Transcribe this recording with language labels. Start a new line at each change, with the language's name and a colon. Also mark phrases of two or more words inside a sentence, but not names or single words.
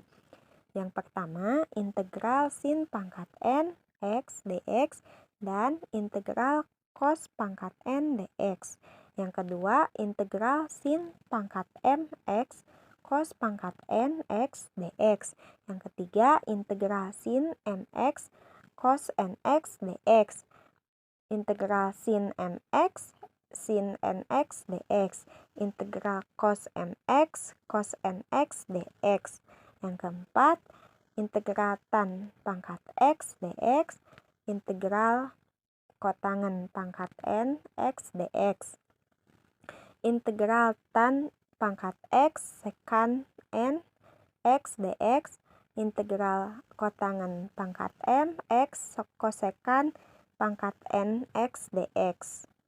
Indonesian: Yang pertama, integral sin pangkat n X dx dan integral cos pangkat n dx. Yang kedua, integral sin pangkat m X cos pangkat n X dx. Yang ketiga, integral sin mx cos nx dx. Integral sin mx sin nx dx, integral cos mx cos nx dx. Yang keempat, integral tan pangkat x dx, integral kotangen pangkat n x dx, integral tan pangkat x sekan n x dx, integral kotangen pangkat m x kosekan pangkat n x dx.